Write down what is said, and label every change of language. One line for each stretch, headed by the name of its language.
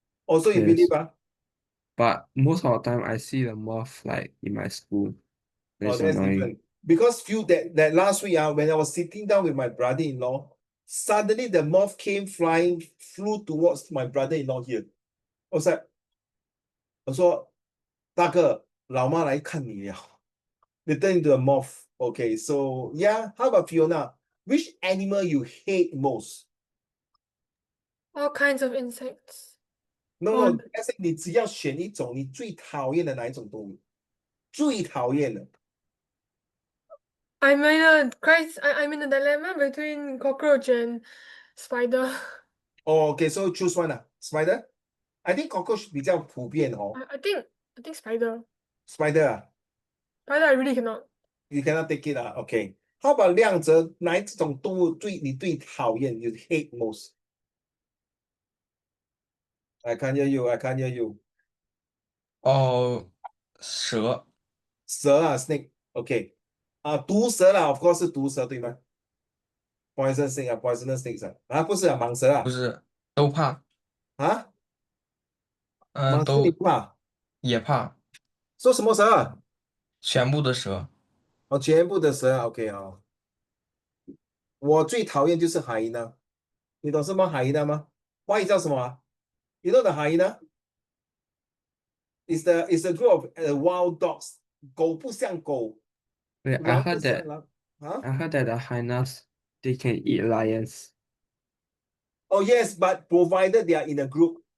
English: Also you Yes. believe, But most of the time I see the moth like in my school. Oh, It's that's annoying. different. Because that last week, when I was sitting down with my brother-in-law, suddenly the moth came flying, flew towards my brother-in-law here. I was like,
Chinese: 我说大哥，老妈来看你了。
English: They turn into a moth. Okay, so yeah, how about Fiona? Which animal you hate most? All kinds of insects. No, Oh. let's say
Chinese: 你只要选一种，你最讨厌的哪一种动物？最讨厌的。
English: I'm in a dilemma between cockroach and spider. Oh, okay, so choose one. Spider? I think cockroach
Chinese: 比较普遍哦。
English: I think spider. Spider Spider I really cannot. You cannot take it Okay. How about 亮泽？
Chinese: 哪一种动物你最讨厌？
English: You hate most? I can't hear you. I can't hear you.
Chinese: 蛇
English: snake. OK.
Chinese: 毒蛇啦，
English: of course
Chinese: 是毒蛇对吗？
English: Poison snake poisonous snakes
Chinese: 不是蟒蛇不是都怕，蟒蛇你都不怕？也怕，说什么蛇全部的蛇。全部的蛇OK 我最讨厌就是海呢。你懂什么海呢吗？华语叫什么？
English: You know the hyena? It's a group of wild dogs.
Chinese: 狗不像狗，
English: Wait,
Chinese: 狼不像狼。
English: I heard that the hyenas they can eat lions. Oh yes, but provided they are in a group.